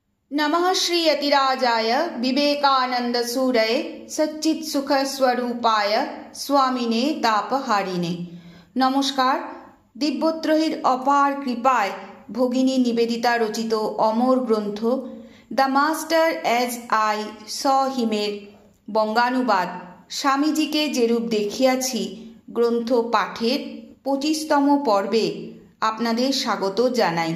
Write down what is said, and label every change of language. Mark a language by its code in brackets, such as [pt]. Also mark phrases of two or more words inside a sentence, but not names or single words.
[sa] नमः श्री यतिराजाय विवेकानंद सूरये सच्चित सुख स्वरूपाय स्वामिने तापहारिणे। [bn] নমস্কার। দিব্যত্রয়ীর অপার কৃপায় ভগিনী নিবেদিতা রচিত অমর গ্রন্থ দ্য মাস্টার অ্যাজ আই স হিমের বঙ্গানুবাদ স্বামীজিকে যেরূপ দেখিয়াছি গ্রন্থ পাঠের 25তম পর্বে আপনাদের স্বাগত জানাই।